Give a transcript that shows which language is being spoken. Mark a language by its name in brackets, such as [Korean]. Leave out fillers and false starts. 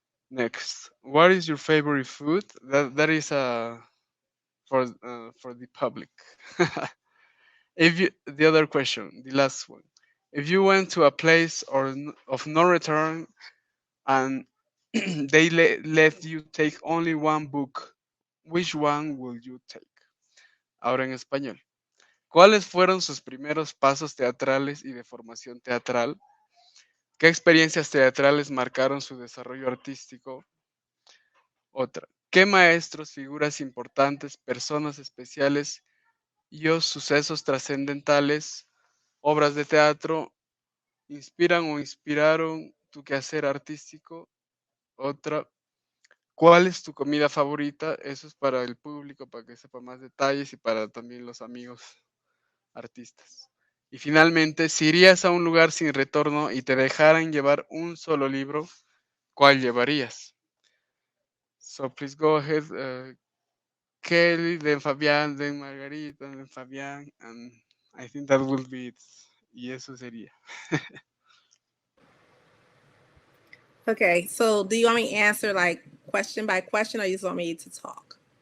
[English] Next, what is your favorite food? That is for the public. If you the other question, the last one, if you went to a place of no return, and they let you take only one book, which one will you take? [Spanish] Ahora en español. ¿Cuáles fueron sus primeros pasos teatrales y de formación teatral? ¿Qué experiencias teatrales marcaron su desarrollo artístico? Otra. ¿Qué maestros, figuras importantes, personas especiales y o sucesos trascendentales, obras de teatro, inspiran o inspiraron tu quehacer artístico? Otra. ¿Cuál es tu comida favorita? Eso es para el público, para que sepa más detalles, y para también los amigos artistas. Y finalmente, si irías a un lugar sin retorno y te dejaran llevar un solo libro, ¿cuál llevarías? [English] So please go ahead, Kelly, then Fabián, then Margarita, then Fabián, and I think that will be it. [Spanish] Y eso sería. [English] Okay, so do you want me to answer like question by question, or you just want me to talk?